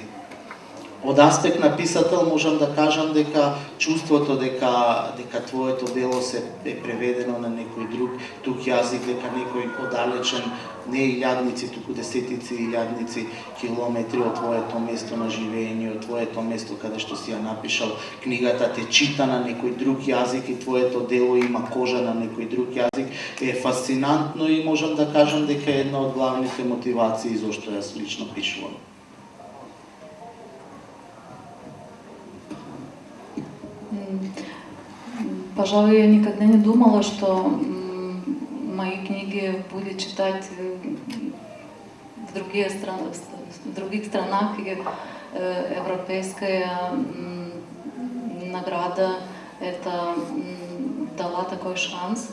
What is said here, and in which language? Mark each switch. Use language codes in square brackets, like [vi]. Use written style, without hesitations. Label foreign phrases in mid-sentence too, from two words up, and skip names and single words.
[mk] Од аспект на писател можам да кажам дека чувството дека твоето дело се е преведено на некој друг јазик, дека некој оддалечен, не илјадници, туку десетици илјадници километри од твоето место на живење, од твоето место каде што си ја напишал книгата, те чита на некој друг јазик и твоето дело има кожа на некој друг јазик, е фасцинантно и можам да кажам дека е една од главните мотивации зашто јас лично пишувам. [ru] Пожалуй, я никогда не думала, что мои книги будет читать в других странах, и европейская награда это дала такой шанс.